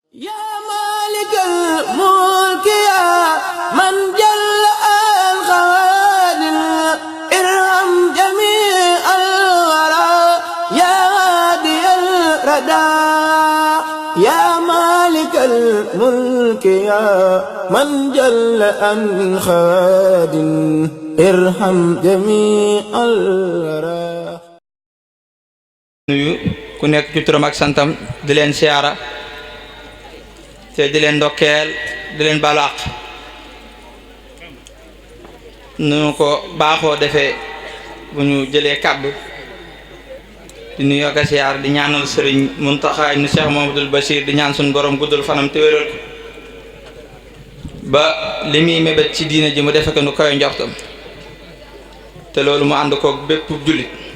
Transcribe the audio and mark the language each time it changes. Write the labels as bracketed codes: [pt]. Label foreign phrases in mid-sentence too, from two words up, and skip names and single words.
[ar] يا مالك الملك يا من جل الخوادم ارحم جميع الورى يا هادي الردى يا مالك الملك يا من جل الخوادم ارحم جميع الورى. [wo] nuyu ku nekk ci turam ak santam di leen siyaara te di leen ndokkeel di leen baalu àq nu ko baaxoo defee bu ñu jëlee kàddu di nuyu ak siyaar di ñaanal sëriñ Muntaxa ibnu Cheikh Mamadul Bachir di ñaan suñu borom guddul fanam te wéral ko ba li muy mébét ci diina ji mu defe ko nu koy njortam te loolu mu ànd koog bépp jullit